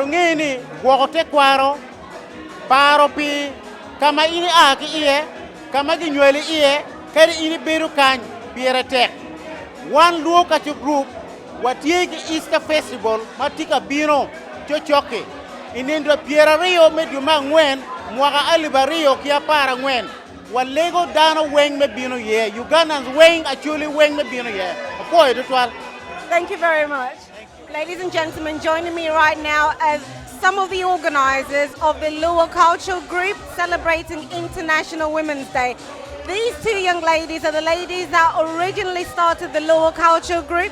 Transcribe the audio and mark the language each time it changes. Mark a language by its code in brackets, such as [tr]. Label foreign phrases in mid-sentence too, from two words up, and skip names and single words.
[ach] ngini gwogote kwaro paro pi kama ini aki iye kama ginyweli iye keri ini beru kany pire tek one [en] LUO culture group [ach] watie gi Easter Festival matika bino chochoke inindwa piera rio meduma ngwen mwaka alibario kia para ngwen walego dano weng me bino ye Ugandans weng Acholi weng me bino ye apoy tutwal. [en] Thank you very much. Ladies and gentlemen, joining me right now as some of the organizers of the LUO Cultural Group celebrating International Women's Day. These two young ladies are the ladies that originally started the LUO Cultural Group.